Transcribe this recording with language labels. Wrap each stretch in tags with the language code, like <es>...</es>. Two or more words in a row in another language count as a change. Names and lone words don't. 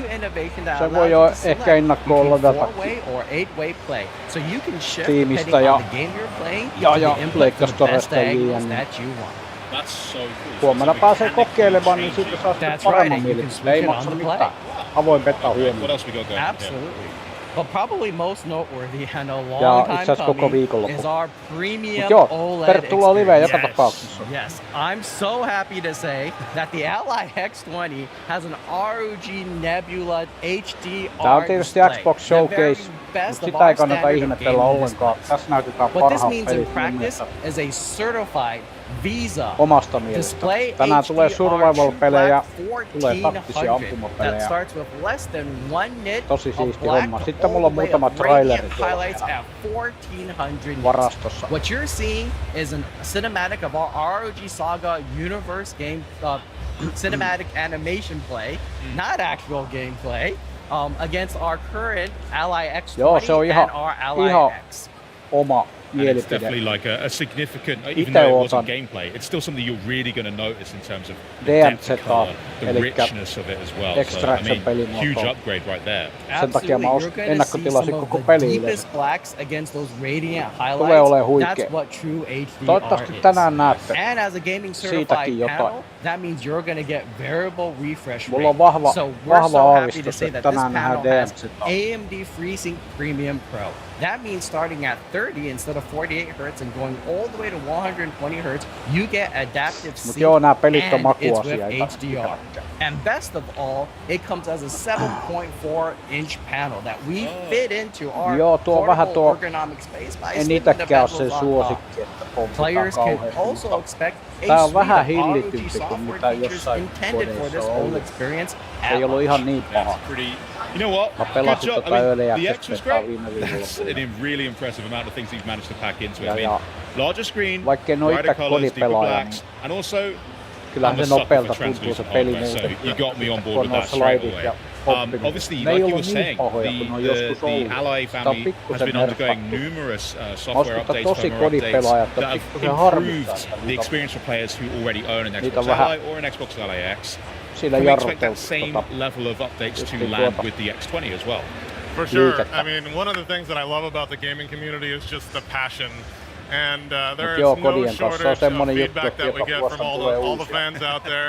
<fi>Se voi jo ehkä ennakkoon ladatakin Tiimistä ja Leikkastoresta ja JN. Huomenna pääsee kokeilemaan, niin siitä saa sitten paremman mielipide. Ei maksa mitään. Avoin beta huomenna.</fi> <en>But probably most noteworthy and a long time coming is our premium OLED</en> <fi>tervetuloa liveen joka tapauksessa.</fi> <en>Yes, I'm so happy to say that the Ally X20 has an ROG Nebula HDR</en> <fi>Tää on tietysti Xbox Showcase, mutta sitä ei kannata ihmetellä ollenkaan. Tässä näytetään parhaat pelit mun mielestä. Visa Omasta mielestä. Tänään tulee survival-pelejä, tulee taktisia ampumapelejä. Tosi siisti homma. Sitten mulla on muutama traileri varastossa.</fi> <en>What you're seeing is a cinematic of our ROG Saga universe game, cinematic animation play, not actual gameplay, against our current Ally X20 and our Ally X.</en> <fi>Oma</fi> <en>It's definitely like a significant, even though it wasn't gameplay, it's still something you're really going to notice in terms of the depth of color, the richness of it as well. So, I mean, huge upgrade right there.</en> <fi>Sen takia mä ennakkotilasin koko peli yleensä. Tulee olemaan huikea. Toivottavasti tänään näette siitäkin jotain. Mulla on vahva aavistus, että tänään nähdään DMZ.</fi> <en>AMD FreeSync Premium Pro. That means starting at 30 instead of 48 Hz and going all the way to 120 Hz, you get adaptive sync and it's with HDR. And best of all, it comes as a 7.4-inch panel that we fit into our portable ergonomic space by slipping the bezels on top. Players can also expect a suite of ROG software features intended for this whole experience.</en> <fi>Ei ollut ihan niin paha.</fi> <en>You know what?</en> <fi>Mä pelasin</fi> <en>Good job.</en> <fi>tota</fi> <en>I mean, the X was great. That's</en> <fi>viime</fi> <en>a really impressive amount of things you've managed to pack into it. I mean, larger screen,</en> <fi>vaikka en oo</fi> <en>brighter</en> <fi>itse</fi> <en>colors, deeper</en> <fi>kodipelaaja,</fi> <en>blacks, and also</en> <fi>kyllähän</fi> <en>I'm a</en> <fi>se</fi> <en>sucker</en> <fi>nopealta</fi> <en>for</en> <fi>tuntuu se</fi> <en>translucent</en> <fi>peli</fi> <en>hardware, so</en> <fi>muuten.</fi> <en>you got me on board with</en> <fi>Kun</fi> <en>that straight</en> <fi>slidit</fi> <en>away.</en> <fi>ja hoppiminen.</fi> <en>Obviously,</en> <fi>Ne ei</fi> <en>like you</en> <fi>ollut</fi> <en>were</en> <fi>niin</fi> <en>saying,</en> <fi>pahoja kuin on joskus</fi> <en>the</en> <fi>ollut.</fi> <en>Ally</en> <fi>Sitä on</fi> <en>family has</en> <fi>pikkusen</fi> <en>been undergoing</en> <fi>merkattu.</fi> <en>numerous software</en> <fi>Musta</fi> <en>updates,</en> <fi>tosi</fi> <en>firmware updates</en> <fi>kodipelaajat</fi> <en>that</en> <fi>on</fi> <en>have</en> <fi>pikkusen harmittaa,</fi> <en>improved</en> <fi>että</fi> <en>the experience for players who already own an</en> <fi>niitä</fi> <en>Xbox</en> <fi>on vähän</fi> <en>Ally or an Xbox Ally X.</en> <fi>Sillä</fi> <en>Can we expect that</en> <fi>jarruteltu</fi> <en>same level of updates to land with the X20 as well? For sure. I mean, one of the things that I love about the gaming community is just the passion. And there is no shortage of feedback that we get from all the fans out there.</en>